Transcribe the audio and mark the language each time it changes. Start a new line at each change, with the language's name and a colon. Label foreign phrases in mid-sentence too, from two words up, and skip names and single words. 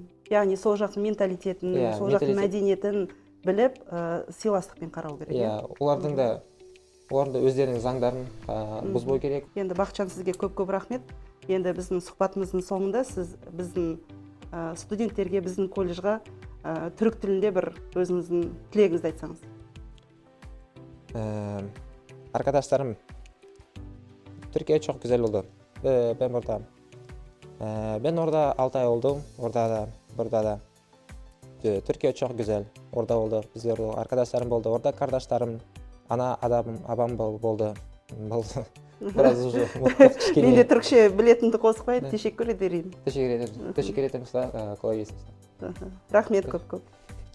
Kazakh: Яғни сол жақтың менталитетін, сол жақтың мәдениетін біліп, сыйластықпен қарау керек. Олардың да өздерінің заңдарын бұзбау керек. Енді Бақытжан, сізге көп рахмет. Енді біздің сұхбатымыздың соңында сіз біздің студенттерге, біздің колледжға түрік тілінде бір өзіңіздің тілегіңізді айтсаңыз.
Turkish: Arkadaşlarım, Türkiye çok güzel oldu. Ben orada 6 ay oldum. Burada da. Türkiye çok güzel. Orada oldu. Biz orada arkadaşlarım oldu. Orada kardeşlerim, ana abam oldu. Biraz уже
Kazakh: Мен де түрікше білетінді қосып қойып,
Turkish: teşekkür ederim. Teşekkür ederim. Kolay gelsin.
Kazakh: Рахмет көп.